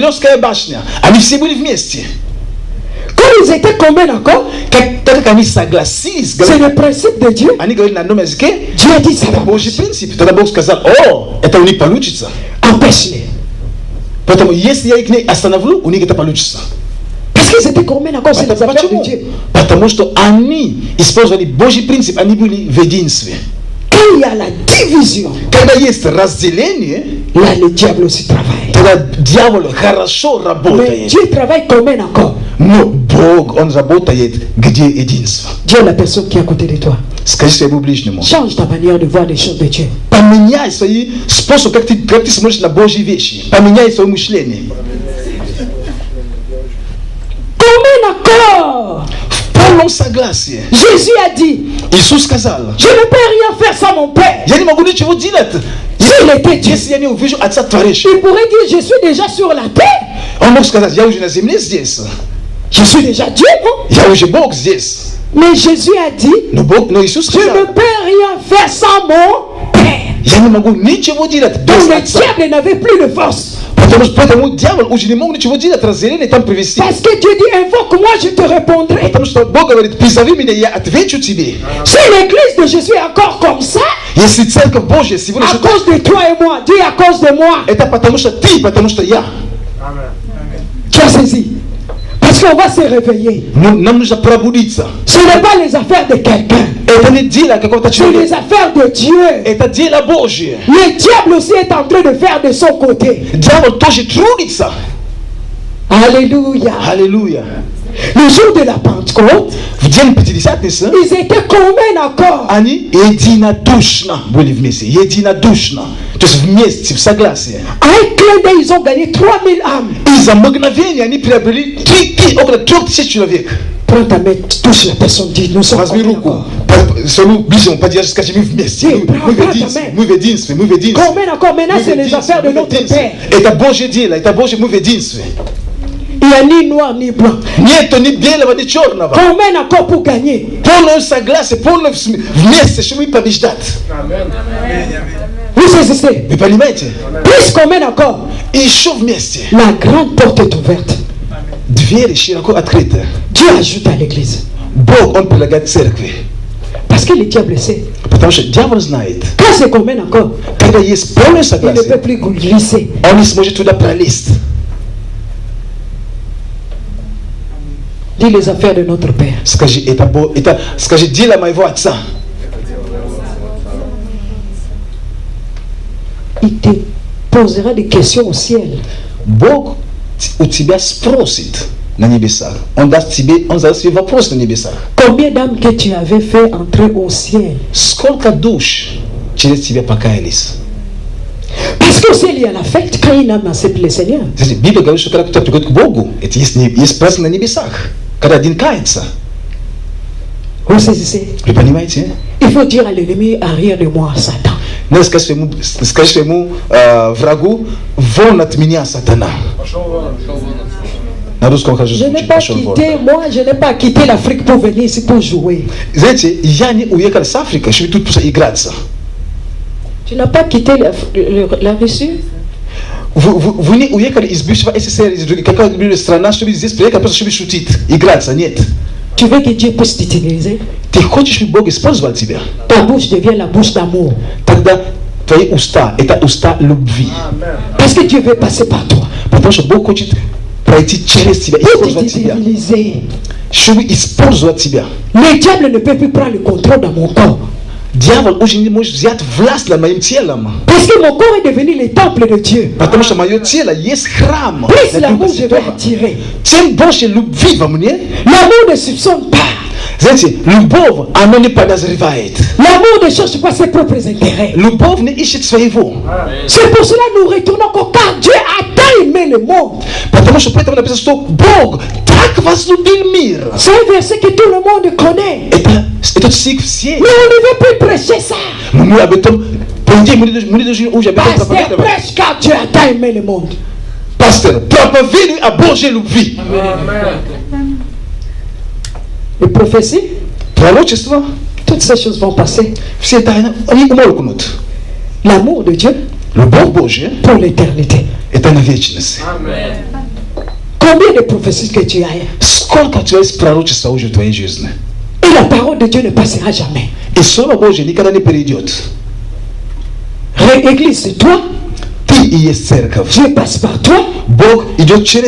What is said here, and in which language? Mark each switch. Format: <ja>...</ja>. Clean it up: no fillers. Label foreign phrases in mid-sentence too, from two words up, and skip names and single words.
<fr>Quand ils étaient combien encore? C'est le principe de Dieu. Dieu a dit ça. Empêche-les. Parce qu'ils étaient combien encore sur les affaires de Dieu?</fr> <ru>Потому что они использовали Божий принцип, они были в единстве.</ru> <fr>Quand il y a la division,</fr> <ru>Когда есть разделение,</ru> <fr>là le diable aussi travaille.</fr> <ru>тогда дьявол хорошо</ru> <fr>Mais</fr> <ru>работает.</ru> <fr>Dieu travaille combien encore?</fr> <ru>Но Бог, Он работает, где единство.</ru> <fr>Dis à la personne qui est à côté de toi,</fr> <ru>Скажи своему ближнему.</ru> <fr>change ta manière de voir les choses de Dieu.</fr> <ru>Поменяй свои способы, как ты смотришь на Божьи вещи. Поменяй свое мышление.</ru> <fr>Combien encore?</fr> <ru>В полном согласии.</ru> <fr>Jésus a dit,</fr> <ru>Иисус сказал,</ru> <fr>je ne peux rien faire sans mon Père.</fr> <ru>я не могу ничего делать.</ru> <fr>S'il était Dieu,</fr> <ru>Если я не увижу Отца Творящего.</ru> <fr>il pourrait dire, je suis déjà sur la terre.</fr> <ru>Он мог сказать, я уже на земле здесь.</ru> <fr>Je suis déjà Dieu, non?</fr> <ru>Я уже Бог здесь.</ru> <fr>Mais Jésus a dit,</fr> <ru>Но Иисус</ru> <fr>je ne</fr> <ru>сказал,</ru> <fr>peux rien faire sans mon Père.</fr> <ru>я не могу ничего делать без</ru> <fr>Donc le</fr> <ru>Отца.</ru> <fr>diable n'avait plus de force.</fr> <ru>Поэтому дьявол уже не мог ничего делать, разделение там привести.</ru> <fr>Parce que Dieu dit, invoque-moi, je te répondrai.</fr> <ru>Потому что Бог говорит, призови меня, я отвечу тебе.</ru> <fr>Si l'église de Jésus est encore comme ça,</fr> <ru>Если Церковь Божья сегодня</ru> <fr>à cause de toi et moi, dis à cause de moi,</fr> <ru>это потому что ты, потому что я.</ru> <fr>tu as saisi. Parce qu'on va se réveiller.</fr> <ru>Нам нужно пробудиться.</ru> <fr>Ce n'est pas les affaires de quelqu'un,</fr> <ru>Это не дело какого-то</ru> <fr>c'est</fr> <ru>человека.</ru> <fr>les affaires de Dieu.</fr> <ru>Это дело Божье.</ru> <fr>Le diable aussi est en train de faire de son côté.</fr> <ru>Дьявол тоже трудится.</ru> <fr>Alléluia.</fr> <ru>Аллилуйя.</ru> <fr>Le jour de la Pentecôte,</fr> <ru>В день Пятидесятницы</ru> <fr>ils étaient combien encore?</fr> <ru>они единодушно были вместе. Единодушно. То есть вместе, в согласии.</ru> <fr>À un clin d'œil, ils ont gagné 3000 âmes.</fr> <ru>И за мгновение они приобрели около 3000 человек.</ru> <fr>Prends ta main, touche la personne, dis, nous sommes</fr> <ru>Возьми</ru> <fr>combien</fr> <ru>руку.</ru> <fr>encore?</fr> <ru>Своему ближнему подержи, скажи, мы вместе. Мы в единстве, мы в единстве, мы в единстве.</ru> <fr>Combien encore? Maintenant, c'est les affaires de notre Père.</fr> <ru>Это Божье дело, это Божье, мы в единстве.</ru> <fr>Il n'y a ни noir ni blanc.</fr> <ru>Нету ни белого, ни черного.</ru> <fr>Combien encore pour gagner?</fr> <ru>Полное согласие, полное вместе, чтобы побеждать.</ru> <fr>Vous saisissez?</fr> <ru>Вы понимаете?</ru> <fr>Plus combien encore?</fr> <ru>И еще вместе.</ru> <fr>La grande porte est ouverte.</fr> <ru>Двери широко открыты.</ru> <fr>Dieu ajoute à l'église.</fr> <ru>Бог, Он предлагает церкви.</ru> <fr>Parce que le diable sait.</fr> <ru>Потому что дьявол знает,</ru> <fr>Quand c'est combien encore?</fr> <ru>когда есть полное</ru> <fr>Il ne</fr> <ru>согласие,</ru> <fr>peut plus glisser.</fr> <ru>он не сможет туда пролезть.</ru> <fr>Dis les affaires de notre Père.</fr> <ru>Скажи, скажи, дело моего отца.</ru> <fr>Il te posera des questions au ciel.</fr> <ru>Бог у тебя спросит на небесах. Он задаст тебе вопрос на небесах.</ru> <fr>Combien d'âmes que tu avais fait entrer au ciel?</fr> <ru>Сколько душ через тебя покаялись?</ru> <fr>Parce qu'au ciel, il y a la fête quand une âme accepte le Seigneur.</fr> <ru>Библия говорит, что когда кто-то приходит к Богу, это есть праздник на небесах. Когда один кается.</ru> <fr>Vous saisissez?</fr> <ru>Вы понимаете?</ru> <fr>Il faut dire à l'ennemi, arrière de moi, Satan.</fr> <ru>Надо сказать своему врагу, вон от меня, сатана. На русском хожу</ru> <fr>Je n'ai</fr> <ru>звучит,</ru> <fr>pas</fr> <ru>пошел вон.</ru> <fr>quitté, moi, je n'ai pas quitté l'Afrique pour venir ici pour jouer.</fr> <ru>Знаете, я не уехал с Африки, чтобы тут просто играться.</ru> <fr>Tu n'as pas quitté la Russie?</fr> <ru>Вы не уехали из бывшего СССР, из какой-либо страны, чтобы здесь приехать, просто чтобы шутить, играться, нет.</ru> <fr>Tu veux que Dieu puisse t'utiliser?</fr> <ru>Ты хочешь, чтобы Бог использовал тебя?</ru> <fr>Ta bouche devient la bouche d'amour.</fr> <ru>Тогда твои уста, это уста любви.</ru> <fr>Parce que Dieu veut passer par toi.</fr> <ru>Потому что Бог хочет пройти через тебя,</ru> <fr>Pour</fr> <ru>использовать</ru> <fr>te</fr> <ru>тебя.</ru> <fr>déstabiliser.</fr> <ru>Чтобы использовать тебя.</ru> <fr>Le diable ne peut plus prendre le contrôle dans mon corps.</fr> <ru>Дьявол уже не может взять власть над моим телом.</ru> <fr>Parce que mon corps est devenu le temple de Dieu.</fr> <ru>Потому что мое тело есть храм.</ru> <fr>Plus l'amour je vais attirer.</fr> <ru>Чем больше любви во мне,</ru> <fr>L'amour ne soupçonne pas.</fr> <ru>знаете, любовь, она не подозревает.</ru> <fr>L'amour ne cherche pas ses propres intérêts.</fr> <ru>Любовь не ищет своего.</ru> <fr>C'est pour cela que nous retournons encore car Dieu a tant aimé le monde.</fr> <ru>Потому что поэтому написано, что Бог так возлюбил мир.</ru> <fr>C'est un verset que tout le monde connaît.</fr> <ru>Этот стих все.</ru> <fr>Mais on ne veut plus prêcher ça.</fr> <ru>Но мы об этом, по идее, мы не должны уже об этом</ru> <fr>Pasteur,</fr> <ru>проповедовать.</ru> <fr>prêche car Dieu a tant aimé le monde.</fr> <ru>Пастор, проповедуй о Божьей любви.</ru> <fr>Les prophéties,</fr> <ru>Пророчество,</ru> <fr>toutes ces choses vont passer.</fr> <ru>все тайны, они умолкнут.</ru> <fr>L'amour de Dieu</fr> <ru>Любовь Божья,</ru> <fr>pour l'éternité.</fr> <ru>это на вечность.</ru> <fr>Combien de prophéties que tu as?</fr> <ru>Сколько у тебя есть пророчества уже в твоей жизни?</ru> <fr>Et la parole de Dieu ne passera jamais.</fr> <ru>И Слово Божье никогда не перейдет.</ru> <fr>Église, c'est toi. Ты iye cercav. Dieu passe par toi.</fr> <ru>Бог идет через</ru>